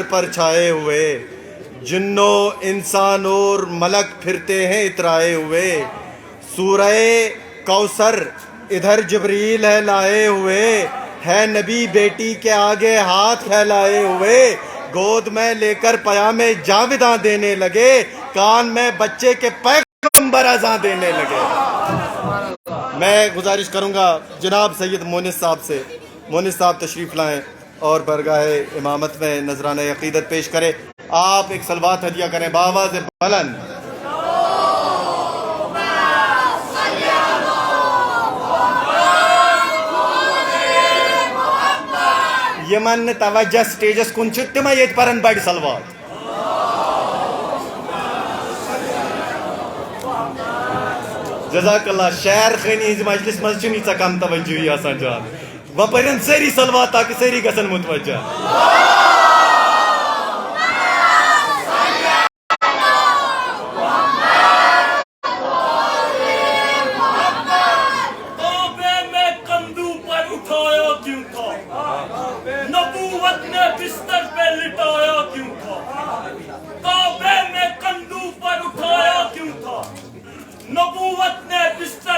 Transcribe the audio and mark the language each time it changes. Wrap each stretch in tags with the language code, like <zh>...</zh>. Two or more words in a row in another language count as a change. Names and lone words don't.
<ur>پر چھائے ہوئے، جنو انسان اور ملک پھرتے ہیں اترائے ہوئے، سورہ کوثر ادھر جبریل ہے لائے ہوئے، ہے نبی بیٹی کے آگے ہاتھ پھیلائے ہوئے، گود میں لے کر پیام جاویداں دینے لگے، کان میں بچے کے پیغمبر اذاں دینے لگے۔ میں گزارش کروں گا جناب سید مونس صاحب سے، مونس صاحب تشریف لائیں اور برگاہ امامت میں نذرانہ عقیدت پیش کریں۔ آپ ایک صلوات ہدیہ کریں بآواز بلند۔</ur> <ks>یمن توجہ سٹیجس کن چھ تم یت پرن بڑ صلوات۔</ks> <ar>جزاک اللہ،</ar> <ks>شعر خانی ہز مجلس مز چھ کم توجہ آسان جان، وہ پرن ساری صلوات تاکہ ساری گژھن متوجہ۔</ks> <ur>نبوت نے بستر پہ لٹایا کیوں تھا، کعبے میں کندو پر اٹھایا کیوں تھا، نبوت نے بستر</ur>